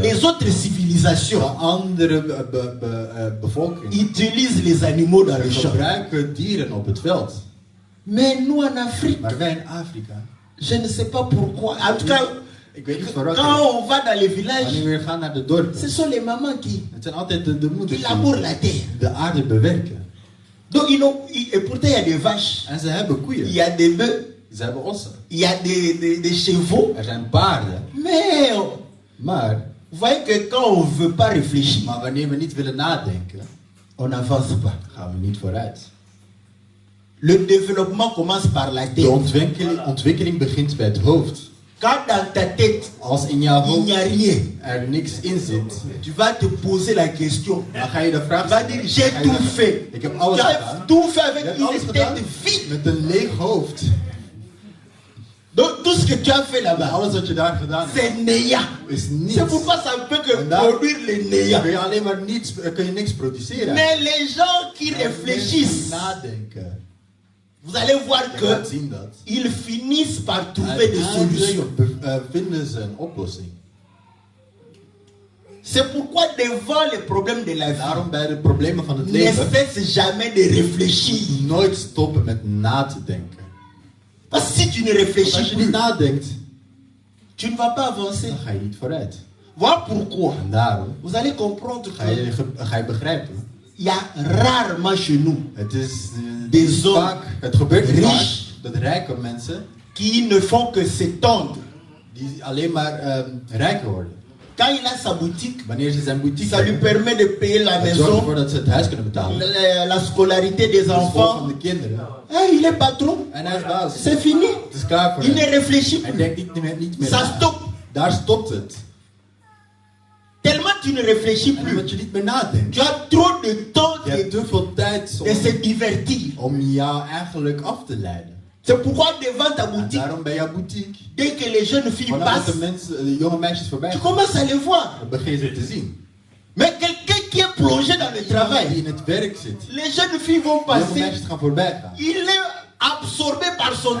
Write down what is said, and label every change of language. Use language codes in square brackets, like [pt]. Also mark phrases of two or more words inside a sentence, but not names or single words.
[fr] les autres de civilisations [nl] andere bevolking [fr] utilisent les animaux dans les champs. [nl] gebruiken dieren op het veld. [fr] Mais nous en Afrique, [nl] Maar wij in Afrika, [fr] je ne sais pas pourquoi. En tout cas, [nl] ik weet niet waarom, [fr] quand on va dans les [nl] wanneer [fr] villages, [nl] we gaan naar de dorpen, [fr] ce sont les mamans qui [nl] het zijn altijd de moeders [fr] labourent la [nl] die [fr] terre. [nl] de aarde bewerken. [fr] Donc, et pourtant, il y a des vaches, [nl] En ze hebben [fr] il [nl] koeien, [fr] y a des bœufs, [nl] ze hebben ossen, [fr] il y a des chevaux. [nl] er zijn paarden. [fr] Mais [nl] Maar, [fr] vous voyez que quand on ne veut pas réfléchir, [nl] maar wanneer we niet willen nadenken, [fr] on n'avance pas. [nl] gaan we niet vooruit. [fr] Le développement commence par la [nl] De [fr] tête. [nl] ontwikkeling begint bij het hoofd. [fr] Quand dans ta tête, [nl] Als in jouw [fr] il n'y a [nl] hoofd [fr] rien, [nl] er niks in zit, [fr] tu vas te poser la question. [nl] dan ga je de vraag [fr] Tu vas [nl] stellen. [fr] dire, j'ai [nl] Ga je [fr] tout [nl] zeggen, [fr] fait. [nl] ik heb [fr] Tu [nl] alles [fr] as [nl] gedaan. [fr] tout fait [nl] Je [fr] avec [nl] hebt alles [fr] une [nl] gedaan [fr] tête vide. [nl] met een leeg hoofd. [fr] Donc tout ce que tu as fait là-bas, [nl] Alles wat je daar gedaan hebt, [fr] c'est néant. [nl] is niets. [fr] C'est pourquoi ça ne peut que [nl] En daar [fr] produire le néant. [nl] kun je alleen maar niets, kun je niks produceren. [fr] Mais les gens qui [nl] Maar mensen [fr] réfléchissent, [nl] die nadenken, [fr] vous allez voir [nl] je gaat [fr] que [nl] zien dat. [fr] ils finissent par trouver des solutions. [nl] Uiteindelijk vinden ze een oplossing. [fr] C'est pourquoi devant les problèmes de la vie, [nl] Daarom bij de problemen van het [fr] ne [nl] leven, [fr] cesse jamais de réfléchir. [nl] nooit stoppen met na te denken. [fr] Parce que si tu ne [nl] Want [fr] réfléchis [nl] als je niet [fr] plus, [nl] nadenkt, [fr] tu ne vas pas avancer. [nl] dan ga je niet vooruit. [fr] Voilà pourquoi. [nl] En daarom [fr] Vous allez comprendre [nl] ga je begrijpen. [fr] qu'il y a rarement chez nous [nl] Het is [fr] Des hommes [nl] vaak, het gebeurt niet [fr] riches. [nl] vaak dat rijke mensen [fr] qui ne font que s'étendre. [nl] die alleen maar rijker worden. [fr] Quand il a sa boutique, [nl] Wanneer ze zijn boutique [fr] ça lui [nl] hebben, [fr] permet de payer la [nl] het zorgt ervoor [fr] maison, [nl] dat ze het huis kunnen betalen. [fr] la scolarité des [nl] De school van [fr] enfants. [nl] de kinderen. [fr] Il est patron. [nl] En hij is baas. [fr] C'est fini. [nl] Het is klaar voor [fr] Il ne [nl] hem. [fr] réfléchit [nl] Hij [fr] plus. [nl] denkt niet meer [fr] Ça [nl] na. [fr] stoppe. [nl] Daar stopt het. [fr] tu ne réfléchis [nl] En [fr] plus, [nl] omdat je niet meer nadenkt. [fr] tu as trop de temps [nl] Je hebt te veel tijd [fr] de se divertir. [nl] om jou eigenlijk af te leiden. [fr] C'est pourquoi devant ta [nl] En [fr] boutique, [nl] daarom bij jouw boutique, [fr] dès que les jeunes filles [nl] vanaf dat [fr] passent, [nl] de mensen, de jonge meisjes voorbij [fr] tu [nl] gaan, [fr] commences à les voir. [nl] dan begin je ze te zien. [fr] Mais quelqu'un qui est plongé dans le [nl] Die [fr] travail, [nl] in het werk zit. [fr] les jeunes filles vont [nl] De jonge [fr] passer, [nl] meisjes gaan voorbij gaan. [fr] il est absorbé par son